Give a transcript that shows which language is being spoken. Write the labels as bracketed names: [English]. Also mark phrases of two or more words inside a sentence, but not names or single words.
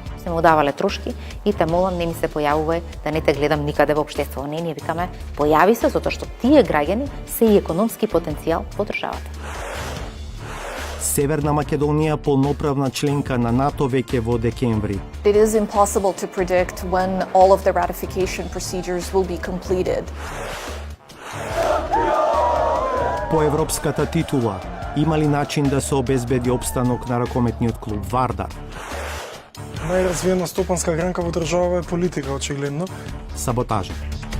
[Macedonian] Се му давале трошки и те молам не ми се појавува да не те гледам никаде во општество. Не, ние викаме, појави се затоа што тие граѓани се и економски потенцијал во државата. Северна Македонија полноправна членка на НАТО веќе во декември. [English] It is impossible to predict when all of the ratification procedures will be completed. [Macedonian] По европската титула, има ли начин да се обезбеди опстанок на ракометниот клуб Вардар? Најразвиена стопанска гранка во државава е политика, очигледно. Саботажа.